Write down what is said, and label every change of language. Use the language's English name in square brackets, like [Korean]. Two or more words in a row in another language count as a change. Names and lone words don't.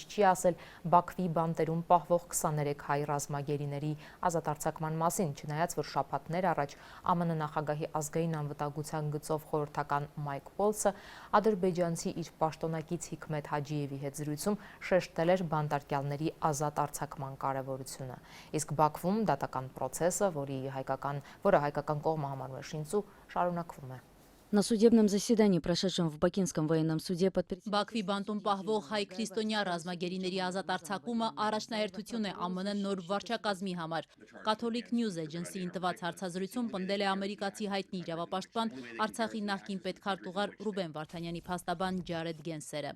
[Armenian] չի ասել Բաքվի բանտերում պահվող 23 հայ ռազմագերիների ազատարձակման մասին, չնայած որ շաբաթներ առաջ ԱՄՆ նախագահի ազգային անվտանգության գծով խորհրդական Մայք Պոլսը ադրբեջանցի իր պաշտոնակից Հիքմեթ Հաջիևի հետ զրույցում շեշտել էր բանտարկյալների ազատ արձակման կարեւորությունը։ Իսկ Բաքվում դատական process-ը, որը հայկական կողմը համարում է շինծու, շարունակվում է։ [Russian] На судебном заседании, прошедшем в Бакинском военном суде под [Armenian] Բաքվի բանտում պահվող հայ քրիստոնյա ռազմագերիների ազատ արձակումը առաջնահերթություն է ԱՄՆ նոր վարչակազմի համար։ Catholic News Agency-ին տված հարցազրույցում պնդել է ամերիկացի հայտնի իրավապաշտպան Արցախի նախկին պետքարտուղար Ռուբեն Վարդանյանի փաստաբան Ջարեդ Գենսերը։